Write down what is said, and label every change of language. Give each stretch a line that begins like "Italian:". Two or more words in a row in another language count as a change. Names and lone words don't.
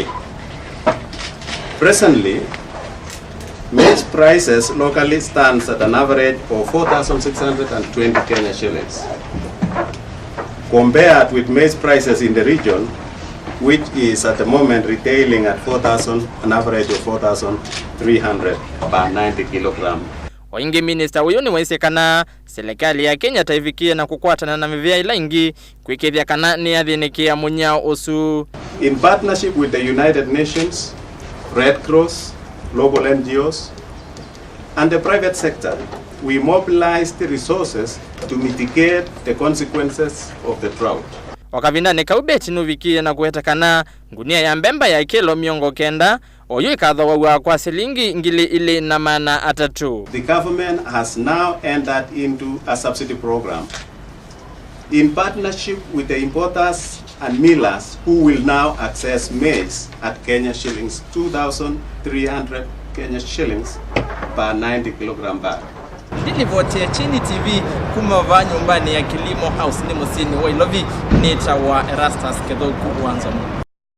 English: Presently, maize prices locally stands at an average of 4,620 Kenya shillings, compared with maize prices in the region, which is at the moment retailing at an average of 4,300 per 90 kilogram.
Kamba: Waingi minister huyo ni waisekana serikali ya Kenya taifikia na kukwatana na miveani ingi kwikithia kana ni athinikia munyao usu.
English: In partnership with the United Nations, Red Cross, local NGOs, and the private sector, we mobilized the resources to mitigate the consequences of the drought.
Kamba: Wakavinda ne Bett nuvikie na kuhetakana ngunia ya mbemba ya kilo miongo kenda oyo ikathoa kwa silingi ngili ile na mana atatu.
English: The government has now entered into a subsidy program in partnership with the importers and millers, who will now access maize at Kenya shillings 2,300 Kenya shillings per 90 kilogram bag.
Kamba: Nilivotia chini TV kumava nyumbani ya Kilimo House ni musini wa Ilovi nita wa Erastus Kithuku Nzomo.